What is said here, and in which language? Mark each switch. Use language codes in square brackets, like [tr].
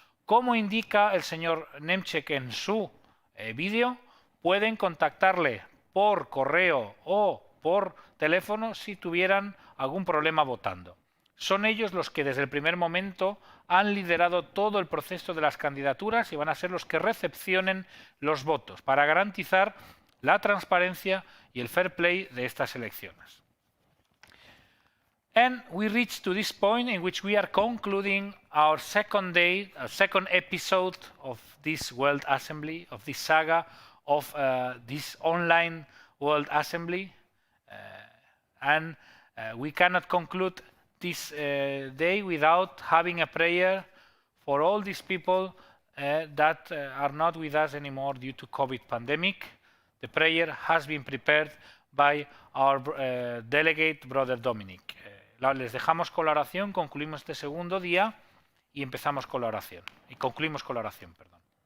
[es] Como indica el señor Nemček en su vídeo, pueden contactarle por correo o por teléfono si tuvieran algún problema votando. Son ellos los que desde el primer momento han liderado todo el proceso de las candidaturas y van a ser los que recepcionen los votos para garantizar la transparencia y el [en] fair play [es] de estas elecciones. [en] And we reach to this point in which we are concluding our second day, our second episode of this World Assembly, of this saga of this online World Assembly, and we cannot conclude this day without having a prayer for all these people that are not with us anymore due to COVID pandemic. The prayer has been prepared by our delegate, Brother Dominic. [es] Les dejamos con la oración, concluimos este segundo día y empezamos con la oración. Y concluimos con la oración, perdón.